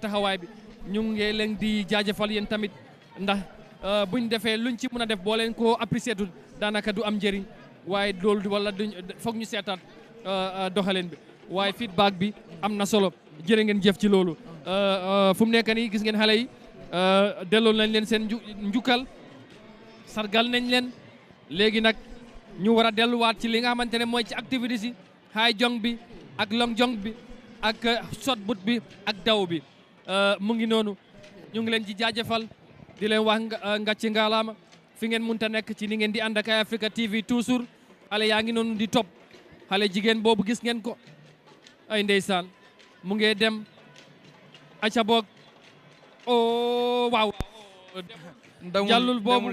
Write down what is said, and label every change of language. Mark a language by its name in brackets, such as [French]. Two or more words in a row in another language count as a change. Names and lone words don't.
[Wolof] taxawaay bi ñu ngi leen di jaajëfal yéen tamit ndax buñ defee luñ ci mën a def boo leen ko apprécié dul daanaka du am njëriñ waaye loolu wala duñ foog ñu seetaat doxaleen bi waaye feedback bi am na solo jërë ngeen jëf ci loolu fu mu nekk nii gis ngeen xale yi delloo nañ leen seen njukkal sargal nañ leen léegi nag ñu war a delluwaat ci li nga xamante ne mooy ci activités yi [English] high jump [Wolof] bi ak [English] long jump [Wolof] bi ak [English] shot put [Wolof] bi ak daw bi mu ngi noonu ñu ngi leen ci jaajëfal di leen wax ngàcci ngaalaama fi ngeen munta nekk ci ni ngeen di ànd ak Africa TV toujours xale yaa ngi noonu di topp xale jigéen boobu gis ngeen ko ay ndeysaan mu ngi dem aca boog waaw jàllul boobu